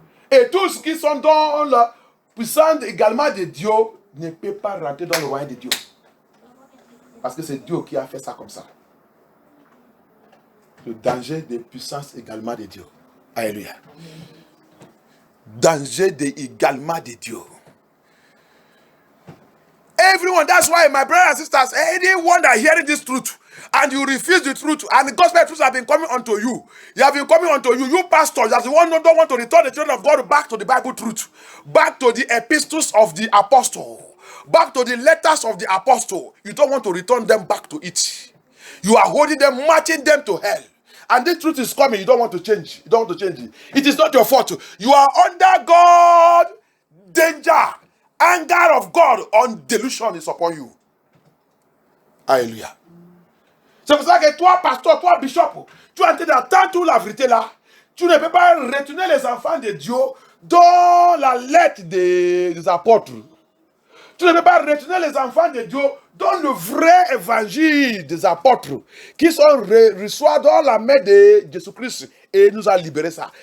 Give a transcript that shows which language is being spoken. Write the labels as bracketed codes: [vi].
[fr] Et tous qui sont dans la puissance également de Dieu ne peuvent pas rentrer dans le royaume de Dieu. Parce que c'est Dieu qui a fait ça comme ça. Le danger des puissances également de Dieu. Alléluia. Danger également de Dieu. [en] Everyone, that's why my brothers and sisters, anyone that hearing this truth and you refuse the truth and the gospel truth have been coming unto you. You have been coming unto you. You pastors, that's the one who don't want to return the children of God back to the Bible truth, back to the epistles of the apostle, back to the letters of the apostle. You don't want to return them back to it. You are holding them, marching them to hell. And this truth is coming. You don't want to change. You don't want to change it. It is not your fault. You are under God danger. Anger of God on delusion is upon you. Alléluia. [fr] C'est pour ça que toi, pasteur, toi, bishop, tu es en train d'attendre toute la vérité là. Tu ne peux pas retenir les enfants de Dieu dans la lettre des apôtres. Tu ne peux pas retenir les enfants de Dieu dans le vrai évangile des apôtres qui sont reçus dans la main de Jésus-Christ et nous a libéré ça.